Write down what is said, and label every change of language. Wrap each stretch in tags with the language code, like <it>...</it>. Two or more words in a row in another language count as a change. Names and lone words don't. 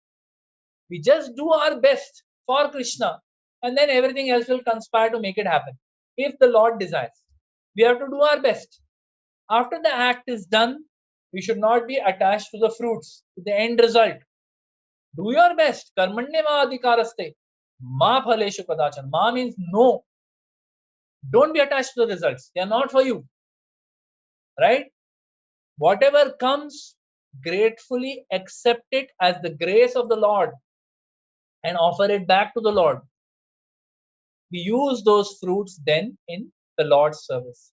<en>We just do our best for Krishna, and then everything else will conspire to make it happen. If the Lord desires, we have to do our best. After the act is done, we should not be attached to the fruits, to the end result. Do your best.</en> <sa>कर्मण्ये मा अधिकारस्ते. मा फलेषु कदाचन. Ma</sa> <en>means no. Don't be attached to the results. They are not for you. Right? Whatever comes, gratefully accept it as the grace of the Lord and offer it back to the Lord. We use those fruits then in the Lord's service.</en>